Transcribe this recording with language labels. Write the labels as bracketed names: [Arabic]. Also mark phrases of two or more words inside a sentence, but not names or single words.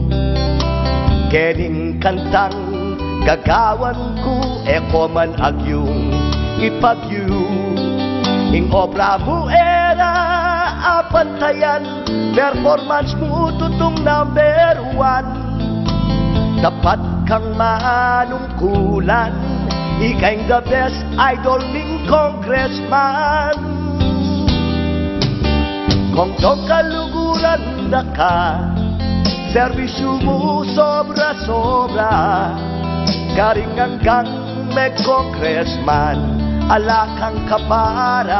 [Pampanga] Kening kantang gagawan ko, man agyong ipagyu. Ing obra mo era apantayan, performance mo tutong number 1. Dapat kang manungkulan, ikay [English] the best idol [Pampanga] ning congressman. Kung tong kaluguran na ka, serbisyo mo sobra-sobra. Karingang kang may congressman, alakang kapara.